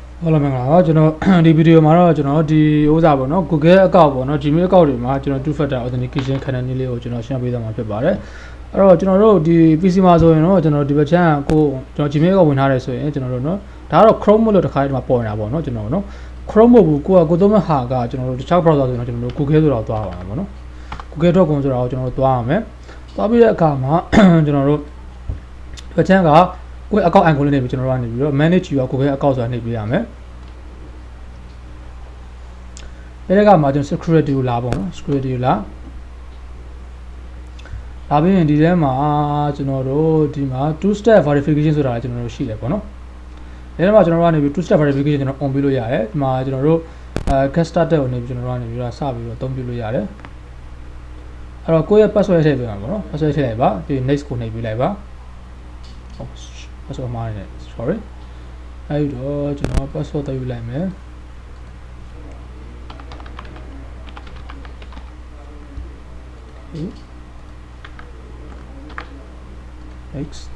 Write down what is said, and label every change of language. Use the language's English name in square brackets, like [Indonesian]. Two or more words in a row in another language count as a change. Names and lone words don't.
[Burmese] Hello မင်္ဂလာပါကျွန်တော်ဒီဗီဒီယိုမှာတော့ကျွန်တော်ဒီဥစားပေါ့နော် [English] Google account [Burmese] ပေါ့နော် [English] Gmail account [Burmese] တွေမှာကျွန်တော် [English] two factor authentication [Burmese] ခဏနည်းလေးကိုကျွန်တော်ရှင်း ပေးသွားမှာဖြစ်ပါတယ်အဲ့တော့ကျွန်တော်တို့ဒီ PC မှာဆိုရင်တော့ကျွန်တော်ဒီဘက်ချမ်းကိုကျွန်တော် [English] Gmail account [Burmese] ဝင်ထားတယ်ဆိုရင်ကျွန်တော်တို့နော်ဒါကတော့ Chrome လို့တစ်ခါတည်းမှာပေါ်နေတာပေါ့နော်ကျွန်တော်နော် Chrome မဟုတ်ဘူးကိုသုံးမဲ့ဟာကကျွန်တော်တို့တခြား browser ဆိုရင်ကျွန်တော်တို့ Google ဆိုတော့သွားပါမှာပေါ့နော် Google.com ဆိုတော့ကျွန်တော်တို့သွားရမယ်သွားပြီးတဲ့အခါမှာကျွန်တော်တို့ဘက်ချမ်းကကိုယ့် account icon လေးနေပြီးကျွန်တော်တို့ကနေပြီးတော့ [English] manage your Google account [Burmese] ဆိုတာနှိပ်ပေးရမယ်အဲ့ဒါကမှကျွန်တော် security ကိုလာပေါ့နော် security ကိုလာ ပြီးရင်ဒီထဲမှာကျွန်တော်တို့ဒီမှာ [English] two step verification [Burmese] ဆိုတာလည်းကျွန်တော်တို့ရှိတယ်ပေါ့နော်ဒီ ထဲမှာကျွန်တော်တို့ကနေပြီး [English] two step verification [Burmese] ကျွန်တော် on ပေးလို့ရတယ်ဒီမှာကျွန်တော်တို့ [English] get started [Burmese] ကိုနေပြီးကျွန်တော်တို့ကနေပြီးတော့စပြီးတော့အသုံးပြုလို့ရတယ်အဲ့တော့ကိုယ့်ရဲ့ password ထည့်ပေးမှာပေါ့နော် password ထည့်လိုက်ပါပြီး next ကိုနှိပ်ပေးလိုက်ပါဟုတ် password မှားနေတယ် sorry အဲ့တော့ကျွန်တော် password တယူလိုက်မယ် X